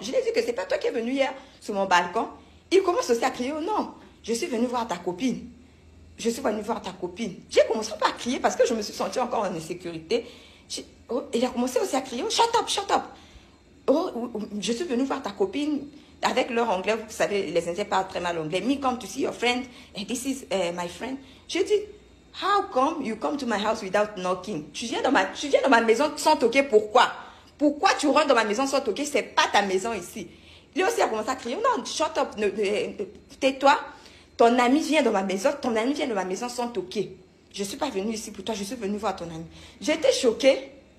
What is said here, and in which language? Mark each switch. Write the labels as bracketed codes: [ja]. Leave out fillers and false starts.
[fr] Je lui ai dit que c'est pas toi qui es venu hier sur mon balcon. Il commence aussi à crier. Oh non, je suis venu voir ta copine. Je suis venu voir ta copine. J'ai commencé pas à crier parce que je me suis sentie encore en insécurité. Il a commencé aussi à crier. [en] Oh, shut up, shut up. [fr] Oh, je suis venu voir ta copine. Avec leur anglais, vous savez, les Indiens parlent très mal anglais. [en] Me come to see your friend, and this is my friend. [fr] J'ai dit, [en] how come you come to my house without knocking? [fr] Tu viens dans ma maison sans toquer, pourquoi? Pourquoi tu rentres dans ma maison sans toquer? C'est pas ta maison ici. Lui aussi a commencé à crier, non, [en] shut up, [fr] tais-toi. Ton ami vient dans ma maison sans toquer. Je suis pas venue ici pour toi, je suis venue voir ton ami. J'étais choquée.